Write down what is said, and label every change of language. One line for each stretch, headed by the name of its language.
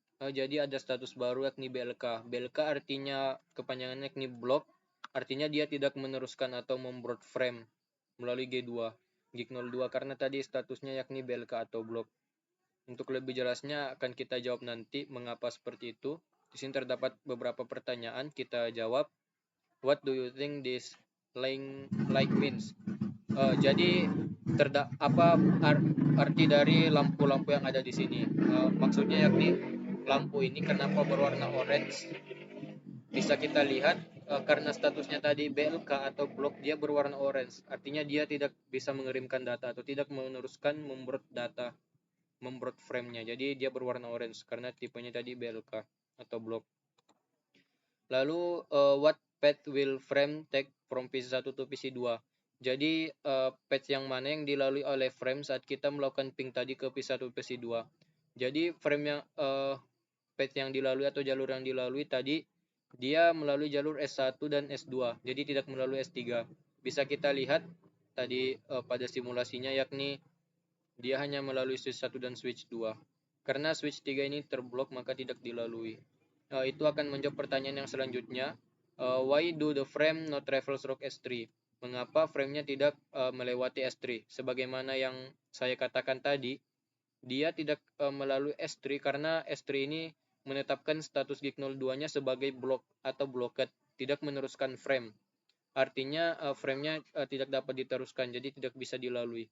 Indonesian: Jadi ada status baru yakni BLK. BLK artinya kepanjangannya yakni block. Artinya dia tidak meneruskan atau membrot frame melalui G2, gig 02 karena tadi statusnya yakni BLK atau block. Untuk lebih jelasnya akan kita jawab nanti mengapa seperti itu. Di sini terdapat beberapa pertanyaan, kita jawab.
English: What do you think this light means?
Indonesian: Jadi apa arti dari lampu-lampu yang ada di sini? Maksudnya yakni lampu ini kenapa berwarna orange? Bisa kita lihat karena statusnya tadi BLK atau blok, dia berwarna orange. Artinya dia tidak bisa mengirimkan data atau tidak meneruskan membrot data, membrot frame-nya. Jadi dia berwarna orange karena tipenya tadi BLK atau blok.
English: Lalu what path will frame take from PC1 to PC2?
Indonesian: Jadi path yang mana yang dilalui oleh frame saat kita melakukan ping tadi ke PC1 PC2. Jadi frame yang path yang dilalui atau jalur yang dilalui tadi dia melalui jalur S1 dan S2. Jadi tidak melalui S3. Bisa kita lihat tadi pada simulasinya, yakni dia hanya melalui switch 1 dan switch 2. Karena switch 3 ini terblok maka tidak dilalui. Itu akan menjawab pertanyaan yang selanjutnya.
English: Why do the frame not travel through S3?
Indonesian: Mengapa frame-nya tidak melewati S3? Sebagaimana yang saya katakan tadi, dia tidak melalui S3 karena S3 ini menetapkan status gig 02-nya sebagai blok atau blocked, tidak meneruskan frame. Artinya frame-nya tidak dapat diteruskan, jadi tidak bisa dilalui.